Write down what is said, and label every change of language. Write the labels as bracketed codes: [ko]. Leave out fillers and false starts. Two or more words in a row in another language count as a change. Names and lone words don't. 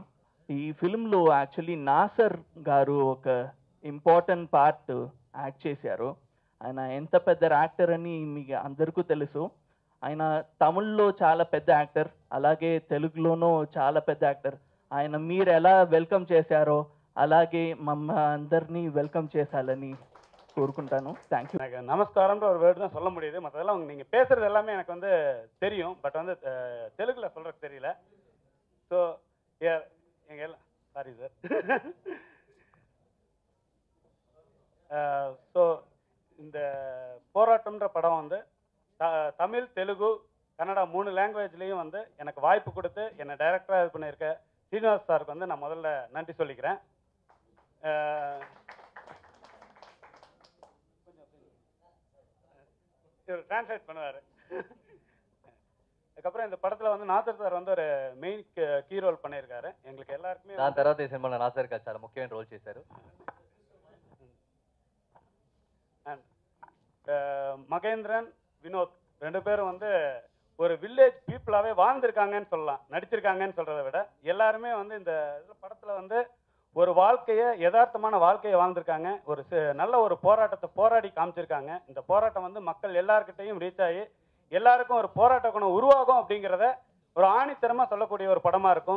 [te] ఈ ఫిల్మ్లో యాక్చువల్లీ నాసర్ గారు ఒక ఇంపార్టెంట్ పార్ట్ యాక్ట్ చేశారు. ఆయన ఎంత పెద్ద యాక్టర్ అని మీకు అందరికీ తెలుసు. ఆయన తమిళ్లో చాలా పెద్ద యాక్టర్, అలాగే తెలుగులోనూ చాలా పెద్ద యాక్టర్. ఆయన మీరు ఎలా వెల్కమ్ చేశారో అలాగే అందరినీ வெல்கம் చేశాలని கோருకుంటాను. [en] Thank you. [ta] எனக்கு நமஸ்காரம்ன்ற ஒரு வேர்டு தான் சொல்ல முடியுது. மற்றதெல்லாம் நீங்கள் பேசுகிறது எல்லாமே எனக்கு வந்து தெரியும், பட் வந்து தெலுங்கில் சொல்கிறதுக்கு தெரியல. ஸோ எங்கள் எல்லாம் சாரி சார். ஸோ இந்த போராட்டம்ன்ற படம் வந்து தமிழ், தெலுங்கு, கன்னடா 3 லாங்குவேஜ்லேயும் வந்து எனக்கு வாய்ப்பு கொடுத்து என்னை டைரக்டராக இது பண்ணியிருக்க ஸ்ரீனிவாஸ் சாருக்கு வந்து நான் முதல்ல நன்றி சொல்லிக்கிறேன். இவர் டிரான்ஸ்லேட் பண்ணுவார். அதுக்கப்புறம் இந்த படத்தில் வந்து நாசர் சார் வந்து ஒரு [en] main key role [ta] பண்ணியிருக்காரு. எங்களுக்கு எல்லாருக்குமே [te] దాని తర్వాత ఈ సినిమాలో నాసర్ గారు చాలా ముఖ్యమైన రోల్ చేశారు. [ta] అండ్ மகேந்திரன், வினோத் 2 பேரும் வந்து ஒரு வில்லேஜ் பீப்புளாகவே வாழ்ந்திருக்காங்கன்னு சொல்லலாம். நடிச்சிருக்காங்கன்னு சொல்கிறத விட எல்லாருமே வந்து இந்த படத்தில் வந்து ஒரு வாழ்க்கையை, யதார்த்தமான வாழ்க்கையை வாழ்ந்திருக்காங்க. ஒரு நல்ல ஒரு போராட்டத்தை போராடி காமிச்சிருக்காங்க. இந்த போராட்டம் வந்து மக்கள் எல்லாருக்கிட்டையும் ரீச் ஆகி எல்லாருக்கும் ஒரு போராட்ட குணம் உருவாகும் அப்படிங்கிறத ஒரு ஆணித்தரமாக சொல்லக்கூடிய ஒரு படமாக இருக்கும்.